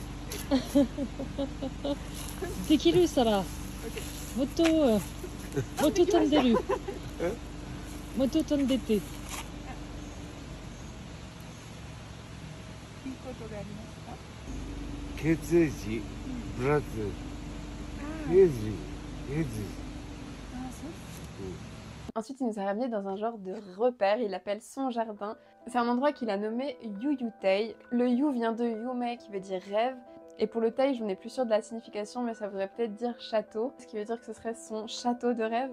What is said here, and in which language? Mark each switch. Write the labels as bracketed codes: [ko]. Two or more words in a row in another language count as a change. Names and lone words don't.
[ja] できるしたら、もっと飛んでる。もっと飛んでて。いいことがありますか？血液、ブラッド、血液。 [fr] Ensuite, il nous a ramené dans un genre de repère, il appelle son jardin. C'est un endroit qu'il a nommé Yuyutei. Le Yu vient de Yume qui veut dire rêve. Et pour le Tei, je n'ai plus sûre de la signification, mais ça voudrait peut-être dire château. Ce qui veut dire que ce serait son château de rêve.